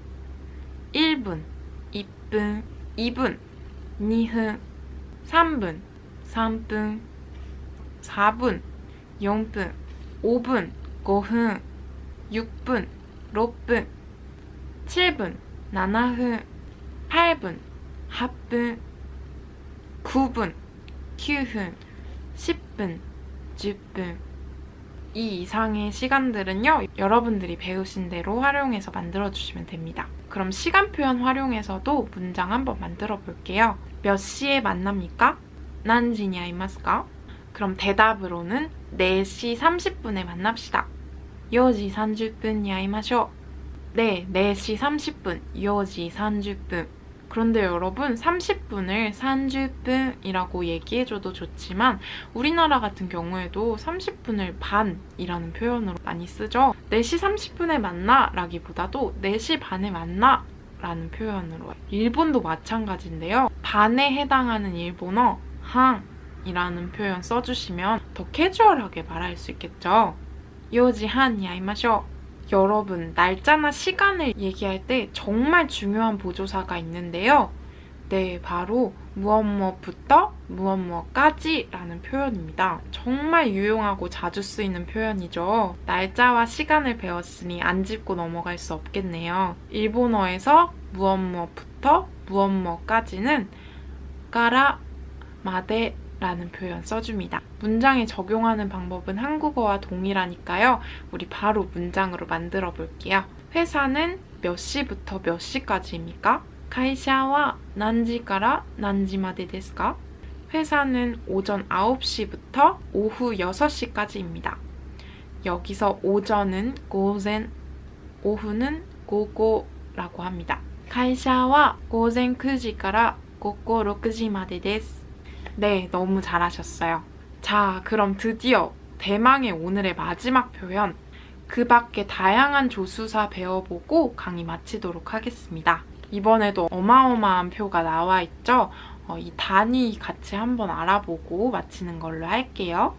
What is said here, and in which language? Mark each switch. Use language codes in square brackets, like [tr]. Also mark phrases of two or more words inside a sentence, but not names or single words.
[ko] 1분, 2분, 2분, 2분, 3분, 3분, 4분, 4분, 5분, 5분, 6분, 6분, 7분, 7분, 8분, 8분, 9분, 9분, 10분, 10분. 이 이상의 시간들은요, 여러분들이 배우신 대로 활용해서 만들어주시면 됩니다. 그럼 시간 표현 활용해서도 문장 한번 만들어 볼게요. 몇 시에 만납니까? [ja] 何時に会いますか? [ko] 그럼 대답으로는 4시 30분에 만납시다. [ja] 4時30分に会いましょう. [ko] 네, 4시 30분, 4시 30분. 그런데 여러분 30분을 30분이라고 얘기해줘도 좋지만 우리나라 같은 경우에도 30분을 반이라는 표현으로 많이 쓰죠. 4시 30분에 만나 라기보다도 4시 반에 만나 라는 표현으로. 일본도 마찬가지인데요. 반에 해당하는 일본어 한이라는 표현 써주시면 더 캐주얼하게 말할 수 있겠죠. [ja] 4時半に会いましょう. [ko] 여러분, 날짜나 시간을 얘기할 때 정말 중요한 보조사가 있는데요. 네, 바로 무엇무엇부터 무엇무엇까지 라는 표현입니다. 정말 유용하고 자주 쓰이는 표현이죠. 날짜와 시간을 배웠으니 안 짚고 넘어갈 수 없겠네요. 일본어에서 무엇무엇부터 무엇무엇까지는 [ja] から まで [ko] 라는 표현 써줍니다. 문장에 적용하는 방법은 한국어와 동일하니까요. 우리 바로 문장으로 만들어 볼게요. 회사는 몇 시부터 몇 시까지입니까? [ja] 会社は何時から何時までですか? [ko] 회사는 오전 9시부터 오후 6시까지입니다. 여기서 오전은 고젠, 오후는 고고라고 합니다. [ja] 会社は午前9時から午後6時までです. [ko] 네, 너무 잘하셨어요. 자, 그럼 드디어 대망의 오늘의 마지막 표현. 그 밖에 다양한 조수사 배워보고 강의 마치도록 하겠습니다. 이번에도 어마어마한 표가 나와 있죠? 이 단위 같이 한번 알아보고 마치는 걸로 할게요.